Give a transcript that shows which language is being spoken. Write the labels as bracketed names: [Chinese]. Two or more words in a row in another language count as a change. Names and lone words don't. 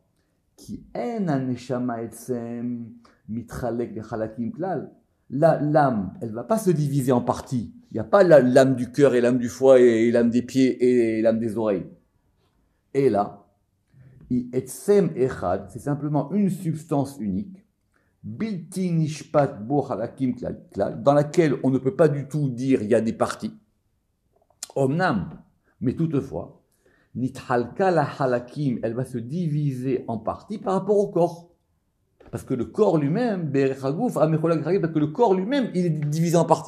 [Hebrew] כי אין הנשמה עצם מתחלק לחלקים כלל. [French] L'âme, elle ne va pas se diviser en parties. Il n'y a pas l'âme du cœur et l'âme du foie et l'âme des pieds et l'âme des oreilles. Et là, [Hebrew] עצם אחד, [French] c'est simplement une substance unique, [Hebrew] בלתי נשפט בו חלקים כלל, [French] dans laquelle on ne peut pas du tout dire il y a des parties. Omnam, mais toutefois, [Hebrew] נתחלקה לחלקים, [French] elle va se diviser en parties par rapport au corps. Parce que le corps lui-même, parce que le corps lui-même, il est divisé en parties.